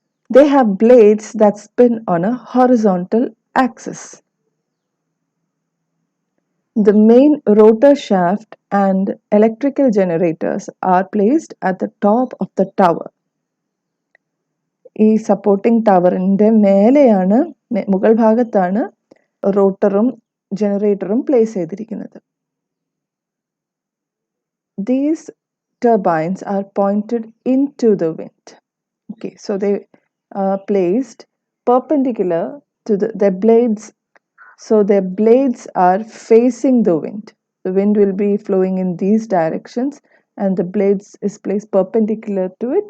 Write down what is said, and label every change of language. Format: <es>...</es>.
<en>They have blades that spin on a horizontal axis. The main rotor shaft and electrical generators are placed at the top of the tower.</en> <ml>ഈ supporting ടവറിൻ്റെ മേലെയാണ് മുകൾ ഭാഗത്താണ് റോട്ടറും ജനറേറ്ററും place ചെയ്തിരിക്കുന്നത്.</ml> <en>These turbines are pointed into the wind. Okay, so they are placed perpendicular to their blades. So their blades are facing the wind. The wind will be flowing in these directions and the blades is placed perpendicular to it.</en>